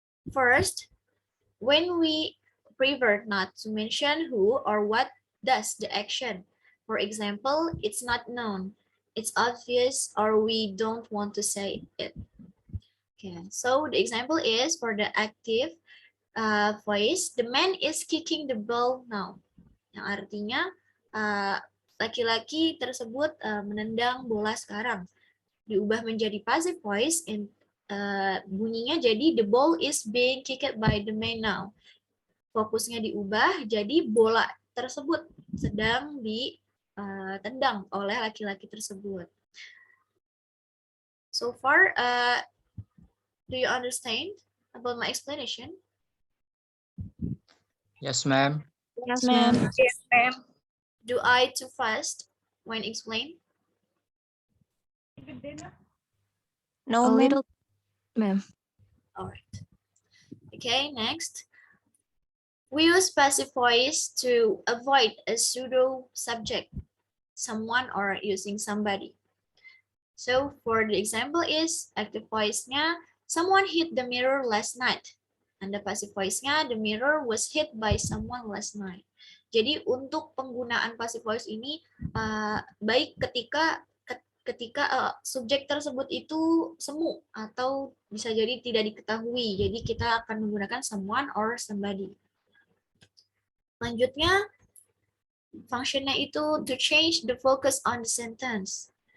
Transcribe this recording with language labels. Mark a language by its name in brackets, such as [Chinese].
[English] First, when we prefer not to mention who or what does the action. For example, it's not known, it's obvious, or we don't want to say it. Okay, so the example is for the active voice, the man is kicking the ball now. [Indonesian] Yang artinya laki-laki tersebut menendang bola sekarang. Diubah menjadi passive voice, bunyinya jadi [English] the ball is being kicked by the man now. [Indonesian] Fokusnya diubah jadi bola tersebut sedang ditendang oleh laki-laki tersebut. [English] So far, do you understand about my explanation? Yes, ma'am. Yes, ma'am. Yes, ma'am. Do I too fast when explain? No, A ma'am. little, ma'am. All right. Okay, next. We use passive voice to avoid a pseudo subject, someone or using somebody. So for the example is active voice-nya, someone hit the mirror last night. And the passive voice-nya, the mirror was hit by someone last night. [Indonesian] Jadi untuk penggunaan passive voice ini baik ketika subjek tersebut itu semu atau bisa jadi tidak diketahui. Jadi kita akan menggunakan someone or somebody. Selanjutnya, fungsinya itu [English] to change the focus on the sentence.